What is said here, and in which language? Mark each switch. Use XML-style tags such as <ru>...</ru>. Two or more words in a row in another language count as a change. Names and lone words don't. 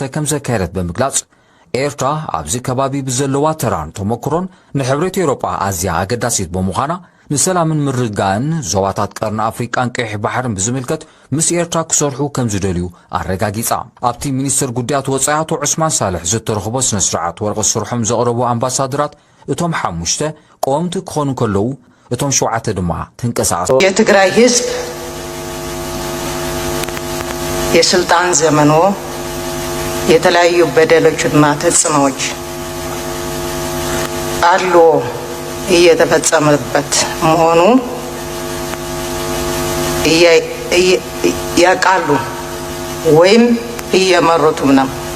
<ti>ከም ዘካየደት ብምግላጽ ኤርትራ ኣብዚ ከባቢ ብዘለዋ ተራን ተመክሮን ንሕብረት ኤውሮጳ ኣዝያ ኣገዳሲት ብምዃና ንሰላምን ምርጋን ዞባታት ቀርኒ አፍሪቃን ቀይሕ ባሕርን ብዝምልከት ምስ ኤርትራ ክሰርሑ ከም ዝደልዩ አረጋጊጻ ኣብቲ ሚኒስትር ጉዳያት ወጻኢ አቶ ዑስማን ሳልሕ ዝተረኽቦ ስነ ስርዓት ወረቐት ስርሖም ዘቕረቡ አምባሳደራት እቶም 5 ቆምቲ ክኾኑ ከለዉ እቶም 7 ድማ ተንቀሳቀሱ።</ti> <am>የትግራይ ህዝብ የስልጣን ዘመኑ የተለያዩ በደሎችና ተጽዕኖዎች አሉ እየተፈጸመበት መሆኑ ያቃሉ ወይም እየመሩትም ነው።</am>